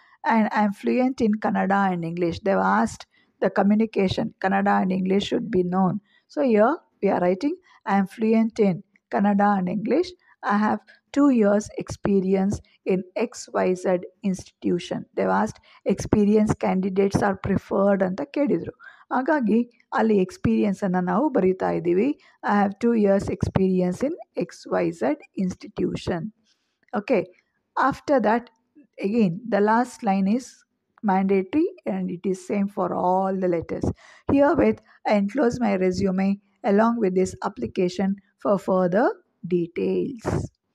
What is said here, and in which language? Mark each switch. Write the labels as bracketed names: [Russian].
[English] And I'm fluent in Kannada and English. They've asked the communication, Kannada and English should be known. So here we are writing, I'm fluent in Kannada and English. I have 2 years experience in XYZ institution. They've asked experienced candidates are preferred [Kannada] ಅಂತ ಕೇಳಿದರು. ಹಾಗಾಗಿ ಅಲ್ಲಿ ಎಕ್ಸ್ಪೀರಿಯನ್ಸನ್ನು ನಾವು ಬರಿತಾ ಇದ್ದೀವಿ. [English] I have 2 years experience in XYZ institution. Okay. After that, again, the last line is mandatory and it is same for all the letters. Herewith, I enclose my resume along with this application for further details.